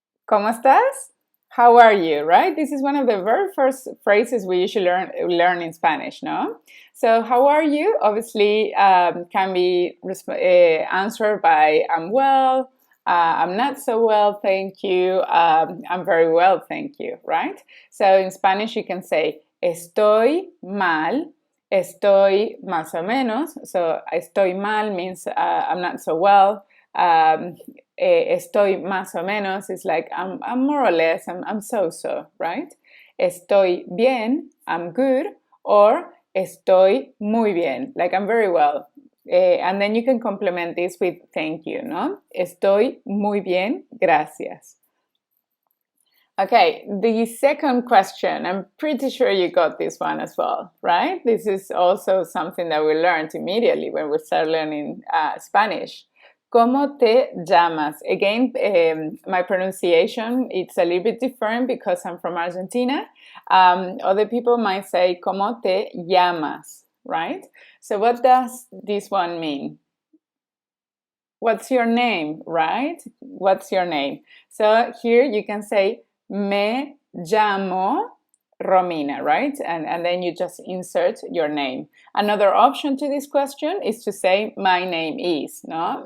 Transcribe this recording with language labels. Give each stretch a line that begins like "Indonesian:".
Spanish: ¿Cómo estás?
English: How are you, right? This is one of the very first phrases we usually learn in Spanish, no? So how are you? Obviously can be answered by I'm well, I'm not so well, thank you, I'm very well, thank you, right? So in Spanish you can say
Spanish: estoy mal, estoy más o menos.
English: So
Spanish: estoy mal
English: means I'm not so well.
Spanish: Estoy más o menos
English: is like I'm more or less, I'm so-so, right?
Spanish: Estoy bien,
English: I'm good, or
Spanish: estoy muy bien,
English: like I'm very well. And then you can complement this with thank you, no?
Spanish: Estoy muy bien, gracias.
English: Okay, the second question, I'm pretty sure you got this one as well, right? This is also something that we learned immediately when we start learning Spanish.
Spanish: ¿Cómo te llamas?
English: Again, my pronunciation, it's a little bit different because I'm from Argentina. Other people might say,
Spanish: ¿Cómo te llamas?
English: Right? So what does this one mean? What's your name, right? What's your name? So here you can say,
Spanish: me llamo Romina,
English: right? And then you just insert your name. Another option to this question is to say, my name is, no?